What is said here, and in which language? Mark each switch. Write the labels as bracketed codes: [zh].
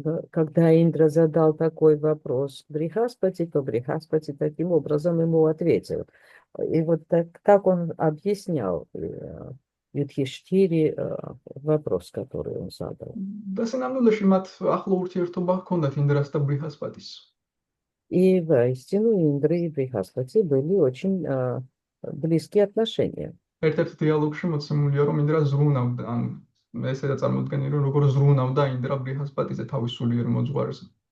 [ru] Когда Индра задал такой вопрос Брихаспати, то Брихаспати таким образом ему ответил. И вот так он объяснял Юдхиштире вопрос, который он задал. [ka] და სინამდვილეში მათ ახლო ურთიერთობა ჰქონდათ ინდრას და ბრიჰასპატის. [ru] И воистину Индры и Брихаспати были очень близкие отношения. [ka] ერთ-ერთ დიალოგში მოცემულია, რომ ინდრა ზრუნავდა, ან ესეა წარმოდგენილი, რომ როგორ зрунავდა ინდრა ბრიჰასპატიზე თავის სულიერ მოძღვარზე.